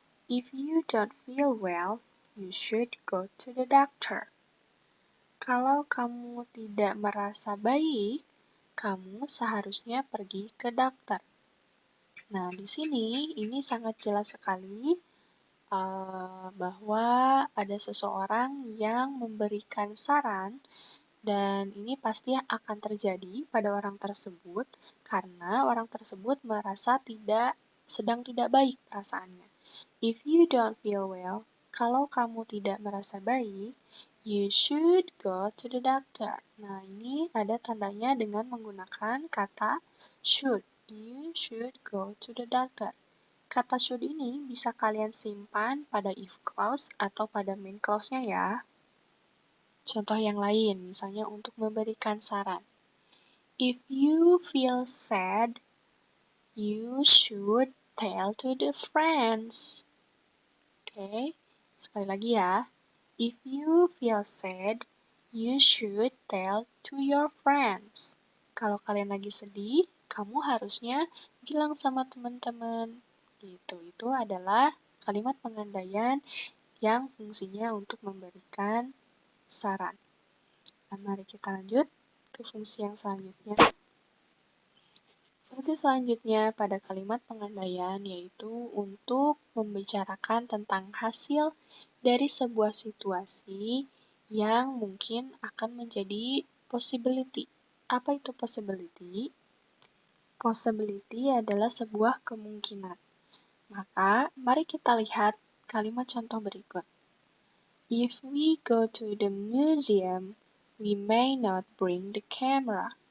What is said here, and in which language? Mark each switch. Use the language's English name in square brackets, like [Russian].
[English] If you don't feel well, you should go to the doctor. [Indonesian] Kalau kamu tidak merasa baik, kamu seharusnya pergi ke dokter. Nah, di sini ini sangat jelas sekali bahwa ada seseorang yang memberikan saran Dan ini pasti akan terjadi pada orang tersebut karena orang tersebut merasa sedang tidak baik perasaannya. [English] If you don't feel well, [Indonesian] kalau kamu tidak merasa baik, [English] you should go to the doctor. [Indonesian] Nah, ini ada tandanya dengan menggunakan kata should. [English] You should go to the doctor. [Indonesian] Kata should ini bisa kalian simpan pada if clause atau pada main clause-nya ya. Contoh yang lain, misalnya untuk memberikan saran. [English] If you feel sad, you should tell to the friends. [Indonesian] Oke, sekali lagi ya. [English] If you feel sad, you should tell to your friends. [Indonesian] Kalau kalian lagi sedih, kamu harusnya bilang sama teman-teman. Gitu. Itu adalah kalimat pengandaian yang fungsinya untuk memberikan saran. Nah, mari kita lanjut ke fungsi yang selanjutnya. Fungsi selanjutnya pada kalimat pengandaian yaitu untuk membicarakan tentang hasil dari sebuah situasi yang mungkin akan menjadi possibility. Apa itu possibility? Possibility adalah sebuah kemungkinan. Maka, mari kita lihat kalimat contoh berikut. [English] If we go to the museum, we may not bring the camera.